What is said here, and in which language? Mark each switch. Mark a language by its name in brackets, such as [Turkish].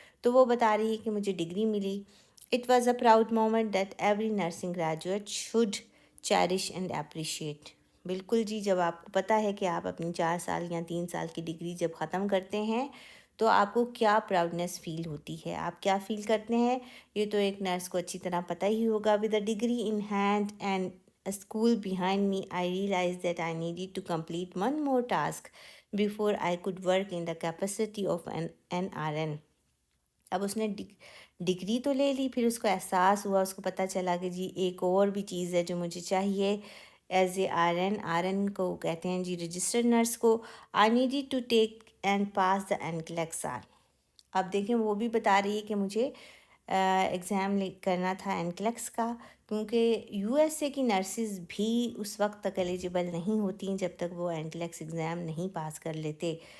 [Urdu] تو وہ بتا رہی ہے کہ مجھے ڈگری ملی. [English] It was a proud moment that every nursing graduate should cherish and appreciate. [Urdu] بالکل جی، جب آپ کو پتہ ہے کہ آپ اپنی 4 سال یا 3 سال کی ڈگری جب ختم کرتے ہیں تو آپ کو کیا پراؤڈنیس فیل ہوتی ہے، آپ کیا فیل کرتے ہیں، یہ تو ایک نرس کو اچھی طرح پتہ ہی ہوگا. [English] With a degree in hand and a school behind me, I realized that I needed to complete one more task before I could work in the capacity of an RN. [Urdu] اب اس نے degree تو لے لی، پھر اس کو احساس ہوا، اس کو پتہ چلا کہ جی ایک اور بھی چیز ہے جو مجھے چاہیے ایز اے آر این کو کہتے ہیں جی رجسٹرڈ نرس کو. [English] I needed to take and pass the NCLEX. [Urdu] اب دیکھیں وہ بھی بتا رہی ہے کہ مجھے ایگزام کرنا تھا NCLEX کا، کیونکہ یو ایس اے کی نرسز بھی اس وقت تک ایلیجیبل نہیں ہوتیں جب تک وہ NCLEX ایگزام نہیں پاس کر لیتے.